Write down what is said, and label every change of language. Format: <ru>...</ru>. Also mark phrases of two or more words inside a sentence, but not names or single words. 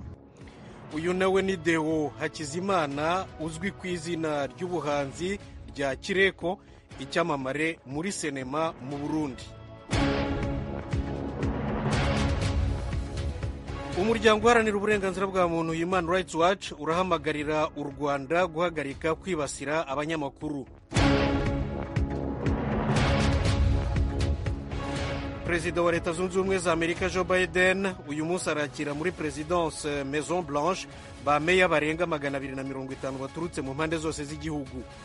<rw>Uyu nawe ni Deo Hakizimana, uzwi ku izina ry'ubuhanzi rya Kireko, icyamamare muri sinema mu Burundi. Umuryango uharanira uburenganzira bwa muntu Human Rights Watch urahamagarira u Rwanda guhagarika kwibasira abanyamakuru. Perezida wa Leta Zunze Ubumwe za Amerika Joe Biden uyu munsi arakira muri</rw> <fr>Presidence Maison Blanche</fr> <rw>ba meya barenga 250 baturutse mu mpande zose z'igihugu.</rw>